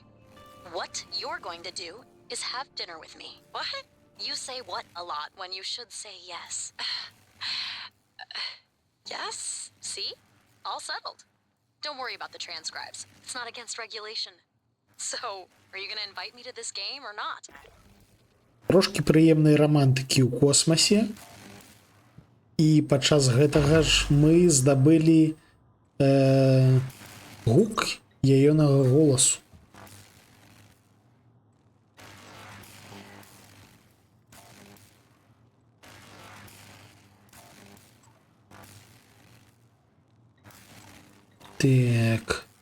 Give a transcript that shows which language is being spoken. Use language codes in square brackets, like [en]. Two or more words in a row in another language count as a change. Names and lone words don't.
[en] What you're going to do is have dinner with me. What? You say what a lot when you should say yes. Yes? See? All settled. Don't worry about the transcribes. It's not against regulation. So, are you gonna invite me to this game or not? [be] Трошкі прыемнай рамантыкі ў космасе. І падчас гэтага ж мы здабылі гук яёнага голасу. Так.